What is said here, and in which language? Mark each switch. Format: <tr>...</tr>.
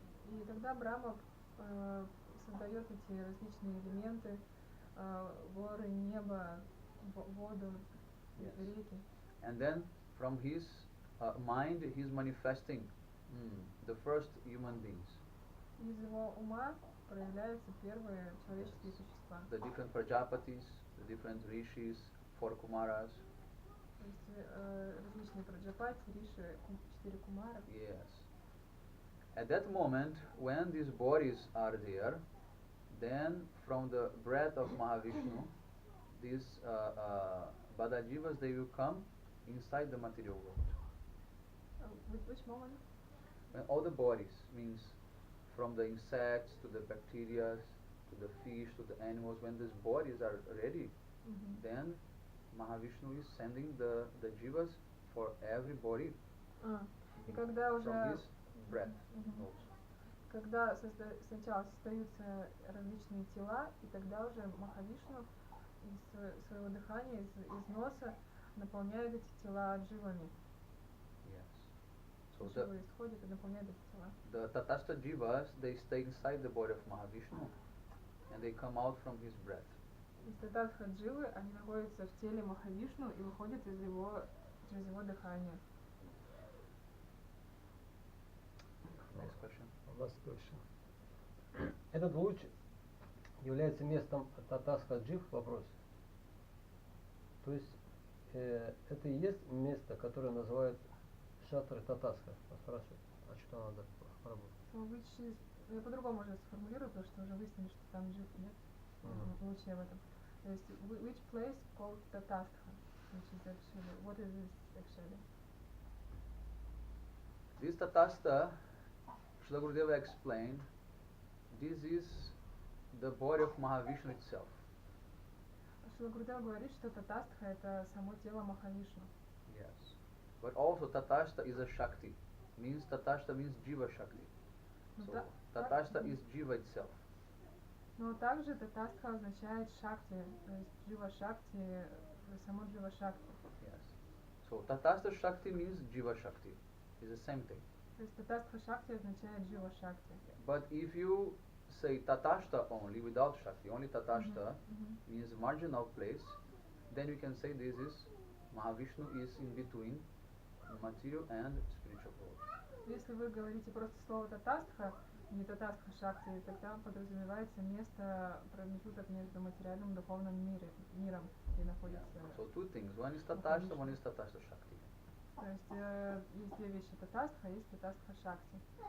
<ru>И тогда Брахма создает эти различные элементы, горы, небо, воду, реки.</ru> <en>And then from his mind he is manifesting the first human beings.</en> <ru>Из его ума проявляются первые человеческие существа.</ru> <en>The different Prajapatis, the different Rishis, 4 Kumaras.</en> <ru>То есть различные Праджапати, Риши, 4 Кумара.</ru> <en>Yes. At that moment, when these bodies are there, then from the breath of Mahavishnu, these Badajivas, they will come inside the material world. With which moment? When all the bodies, means from the insects to the bacteria, to the fish, to the animals, when these bodies are ready, then Mahavishnu is sending the jivas for every body</en> <ru>И когда уже</ru> <en>from his breath also.</en> <ru>Когда сначала создаются различные тела, и тогда уже Махавишну из своего дыхания, из носа наполняет эти тела дживами.</ru> <en>Yes. So</en> <ru>Джива исходит и наполняет эти тела.</ru> <en>the Tatastha jivas, they stay inside the body of Mahavishnu and they come out from his breath.</en> <ru>Из татастха дживы они находятся в теле Махавишну и выходят через его дыхание.</ru> <en>Next question. Last question.</en> <ru>Этот луч является местом татастха джив? Вопрос. То есть это и есть место, которое называют шатры татастха. Спрашивают, а что надо поработать? Я по-другому уже сформулирую, потому что уже выяснили, что там джив нет. Лучше об этом. То есть,</ru> <en>which place called tatastha? Which is actually, what is this actually? This Tatastha, Srila Gurudeva explained, this is the body of Mahavishnu itself.</en> <ru>Шрила Гурудева говорит, что татастха это само тело Махавишну.</ru> <en>Yes. But also Tatastha is a Shakti. Means Tatastha means Jiva Shakti. So Tatastha is Jiva itself.</en> <ru>Но также татастха означает шакти, то есть джива шакти, само джива шакти.</ru> <en>Yes. So Tatastha Shakti means Jiva Shakti. It's the same thing.</en> <ru>То есть татастха шакти означает джива шакти.</ru> <en>But if you say Tatastha only without Shakti, only Tatastha means marginal place, then you can say this is Mahavishnu is in between material and spiritual world.</en> <ru>Если вы говорите просто слово татастха не татастха шакти, и тогда подразумевается место, промежуток между материальным и духовным миром, где находится.</ru> <en>So two things. One is tatastha, one is tatastha shakti.</en> <ru>То есть есть две вещи: татастха, есть татастха шакти.</ru>